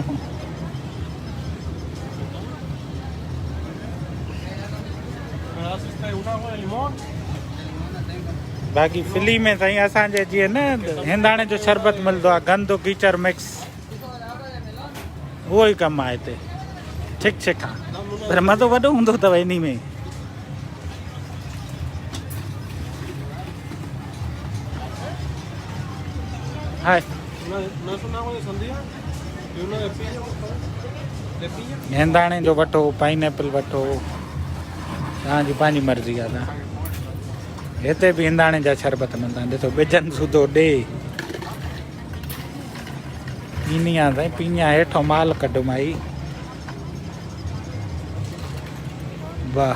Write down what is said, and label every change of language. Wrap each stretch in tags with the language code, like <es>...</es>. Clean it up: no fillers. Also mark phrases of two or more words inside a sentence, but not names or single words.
<sd>बाक़ी फिली में साईं असांजे जीअं न हिंदाणे जो शरबत मिलंदो आहे, गंद कीचड़ मिक्स, उहो ई कमु आहे हिते छिक छिक आहे, पर मज़ो वॾो हूंदो अथव इन में। हाय</sd> <es>¿No es un agua de sandía? ¿Y uno de piña, por favor? ¿De piña?</es> <sd>हिंदाणे जो वठो, पाइनएप्पल वठो, तव्हांजी पंहिंजी मर्ज़ी आहे। तव्हां हिते बि हिंदाणे जा शरबत मिलंदा आहिनि, ॾिसो बिजन सूदो ॾे पीनी आहे साईं, पीनिया हेठों माल कढो माई, वाह।</sd>